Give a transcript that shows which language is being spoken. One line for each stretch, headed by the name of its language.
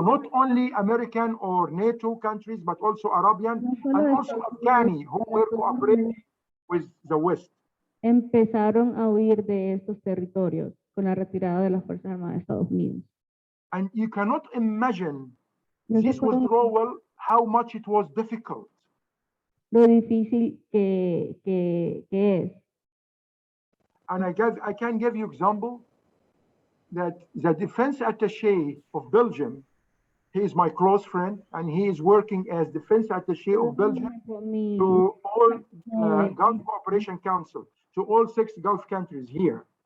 English: Not only American or NATO countries, but also Arabian and also Afghani who were cooperating with the West.
Spanish: empezaron a huir de estos territorios con la retirada de las Fuerzas Armadas de Estados Unidos.
English: And you cannot imagine
Spanish: No se
English: this
Spanish: pueden
English: withdrawal, how much it was difficult.
Spanish: lo difícil que es.
English: And I can give you example that the defense attaché of Belgium, he is my close friend, and he is working as defense attaché of Belgium to all Gulf Cooperation Council, to all 6 Gulf countries here.